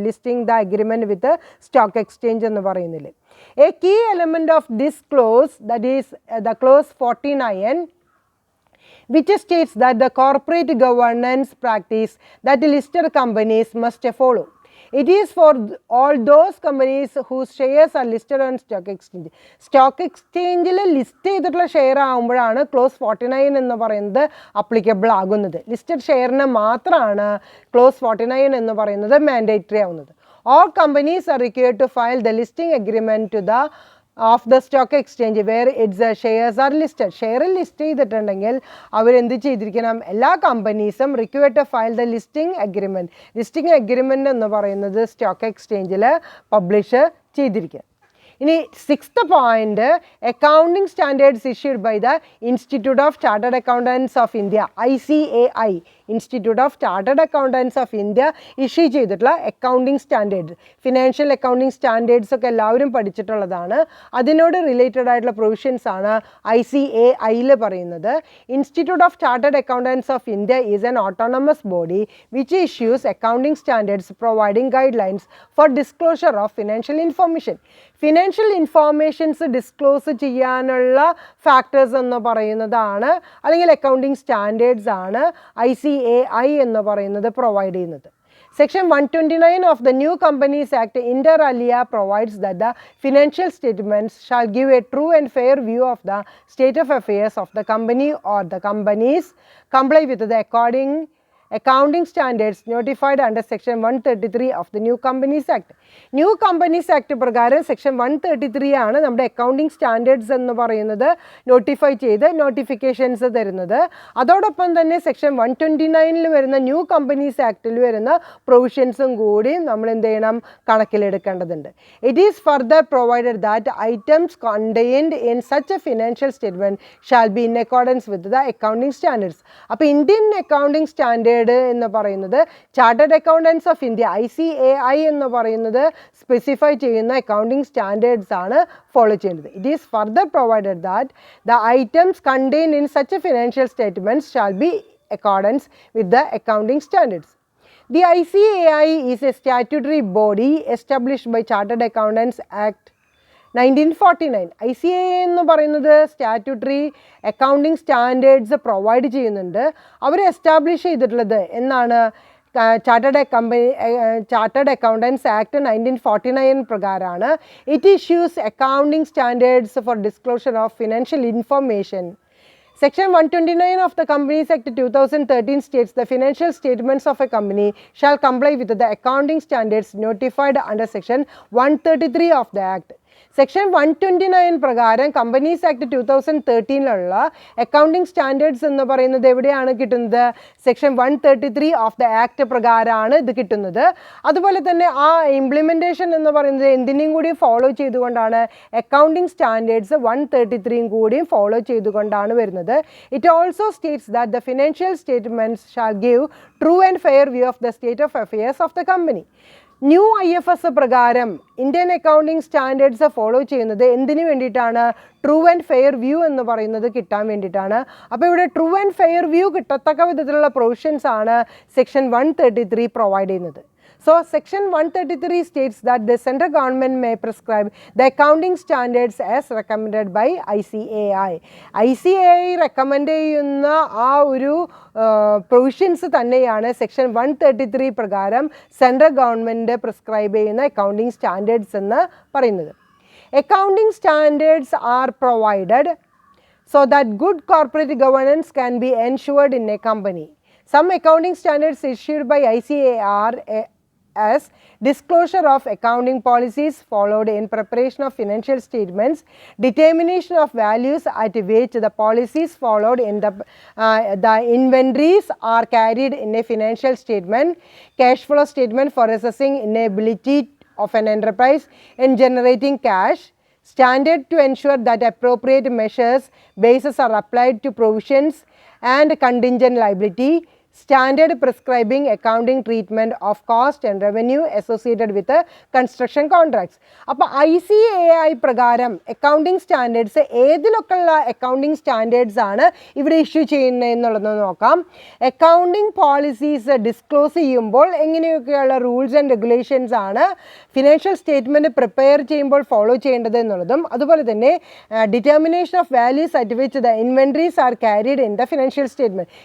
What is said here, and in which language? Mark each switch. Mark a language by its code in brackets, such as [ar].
[en] listing the agreement with stock exchange [ml] എന്ന് പറയുന്നില്ല. [en] A key element of this clause, that is the clause 49, which states that the corporate governance practice that listed companies must follow. It is for all those companies whose shares are listed on stock exchange. [ml] Stock എക്സ്ചേഞ്ചിൽ list ചെയ്തിട്ടുള്ള share ആകുമ്പോഴാണ് close 49 എന്ന് പറയുന്നത് applicable ആകുന്നത്. Listed ഷെയറിന് മാത്രമാണ് close 49 എന്ന് പറയുന്നത് mandatory ആവുന്നത്. [en] All companies are required to file the listing agreement to the of the stock exchange where its shares are listed. [ml] Share list ചെയ്തിട്ടുണ്ടെങ്കിൽ അവരെന്ത് ചെയ്തിരിക്കണം? [en] എല്ലാ കമ്പനീസും required to file the listing agreement. [ml] Listing agreement എന്ന് പറയുന്നത് stock എക്സ്ചേഞ്ചിൽ publish ചെയ്തിരിക്കുക. ഇനി 6th point, [en] accounting standards issued by the institute of chartered accountants of India, [ml] ICAI, institute of chartered accountants of India issue ചെയ്തിട്ടുള്ള accounting standards. Financial accounting standards ഒക്കെ എല്ലാവരും പഠിച്ചിട്ടുള്ളതാണ്. അതിനോട് related ആയിട്ടുള്ള പ്രൊവിഷൻസ് ആണ് ICAIയിൽ പറയുന്നത്. [en] Institute of chartered accountants of India is an autonomous body which issues accounting standards providing guidelines for disclosure of financial information. [ml] Financial informations disclose ചെയ്യാനുള്ള factors എന്ന് പറയുന്നതാണ്, അല്ലെങ്കിൽ അക്കൗണ്ടിംഗ് സ്റ്റാൻഡേർഡ്സ് ആണ് ICAI എന്ന് പറയുന്നത് പ്രൊവൈഡ് ചെയ്യുന്നത്. [en] Section 129 of the New Companies Act inter alia provides that the financial statements shall give a true and fair view of the state of affairs of the company or the companies comply with the accounting standards notified under Section 133 of the New Companies Act. [ml] New Companies Act പ്രകാരം Section 133 ആണ് നമ്മുടെ accounting standards എന്ന് പറയുന്നത് notify ചെയ്ത് notifications തരുന്നത്. അതോടൊപ്പം തന്നെ Section 129 വരുന്ന ന്യൂ കമ്പനീസ് ആക്ടിൽ വരുന്ന പ്രൊവിഷൻസും കൂടി നമ്മൾ എന്ത് ചെയ്യണം? കണക്കിലെടുക്കേണ്ടതുണ്ട്. [en] It is further provided that items contained in such a financial statement shall be in accordance with the accounting standards. [ml] അപ്പോൾ ഇന്ത്യൻ അക്കൗണ്ടിംഗ് സ്റ്റാൻഡേർഡ് എന്ന് പറയുന്നത് chartered accountants of India, ICAI എന്ന് പറയുന്നത് സ്പെസിഫൈ ചെയ്യുന്ന അക്കൗണ്ടിംഗ് സ്റ്റാൻഡേർഡ്സ് ആണ് follow ചെയ്യേണ്ടത്. [en] It is further provided that the items contained in such a financial statements shall be accordance with the accounting standards. The ICAI is a statutory body established by Chartered Accountants Act 1949. [ml] ICAI എന്ന് പറയുന്നത് statutory accounting standards provide ചെയ്യുന്നുണ്ട്. അവർ establish ചെയ്തിട്ടുള്ളത് എന്നാണ്? Chartered accountants act 1949 പ്രകാരമാണ്. [en] It issues accounting standards for disclosure of financial information. Section 129 of the Companies Act 2013 states the financial statements of a company shall comply with the accounting standards notified under Section 133 of the Act. [ml] Section 129 പ്രകാരം companies act 2013 accounting standards എന്ന് പറയുന്നത് എവിടെയാണ് കിട്ടുന്നത്? Section 133 of the act പ്രകാരമാണ് ഇത് കിട്ടുന്നത്. അതുപോലെ തന്നെ ആ ഇംപ്ലിമെൻറ്റേഷൻ എന്ന് പറയുന്നത് എന്തിനേയും കൂടി ഫോളോ ചെയ്തുകൊണ്ടാണ്? അക്കൗണ്ടിംഗ് സ്റ്റാൻഡേർഡ്സ് 133 കൂടിയും ഫോളോ ചെയ്തുകൊണ്ടാണ് വരുന്നത്. [en] It also states that the financial statements shall give true and fair view of the state of affairs of the company. [ml] New IFS പ്രകാരം ഇന്ത്യൻ അക്കൗണ്ടിങ് സ്റ്റാൻഡേർഡ്സ് ഫോളോ ചെയ്യുന്നത് എന്തിനു വേണ്ടിയിട്ടാണ്? True and fair view എന്ന് പറയുന്നത് കിട്ടാൻ വേണ്ടിയിട്ടാണ്. അപ്പോൾ ഇവിടെ ട്രൂ ആൻഡ് ഫെയർ വ്യൂ കിട്ടത്തക്ക വിധത്തിലുള്ള പ്രൊവിഷൻസ് ആണ് സെക്ഷൻ 133 പ്രൊവൈഡ് ചെയ്യുന്നത്. [en] So, section 133 states that the central government may prescribe the accounting standards as recommended by ICAI. [ml] ICAI recommend ചെയ്യുന്ന ആ ഒരു പ്രൊവിഷൻസ് തന്നെയാണ് സെക്ഷൻ 133 പ്രകാരം സെൻട്രൽ ഗവൺമെൻറ് പ്രിസ്ക്രൈബ് ചെയ്യുന്ന അക്കൗണ്ടിങ് സ്റ്റാൻഡേർഡ്സ് എന്ന് പറയുന്നത്. [en] Accounting standards are provided so that good corporate governance can be ensured in a company. Some accounting standards issued by ICAI are as disclosure of accounting policies followed in preparation of financial statements, determination of values at which the policies followed in the inventories are carried in a financial statement, cash flow statement for assessing inability of an enterprise in generating cash, standard to ensure that appropriate measures bases are applied to provisions and contingent liability, standard prescribing accounting treatment of cost and revenue associated with construction contracts. [ml] അപ്പോൾ ICAI പ്രകാരം accounting standards ഏതിലൊക്കെയുള്ള accounting standards ആണ് ഇവിടെ issue ചെയ്യുന്നത് എന്നുള്ളത് നോക്കാം. Accounting policies disclose ചെയ്യുമ്പോൾ എങ്ങനെയൊക്കെയുള്ള rules and regulations ആണ് financial statement prepare ചെയ്യുമ്പോൾ ഫോളോ ചെയ്യേണ്ടത് എന്നുള്ളതും, അതുപോലെ തന്നെ [en] Determination of values at which the inventories are carried in the financial statement.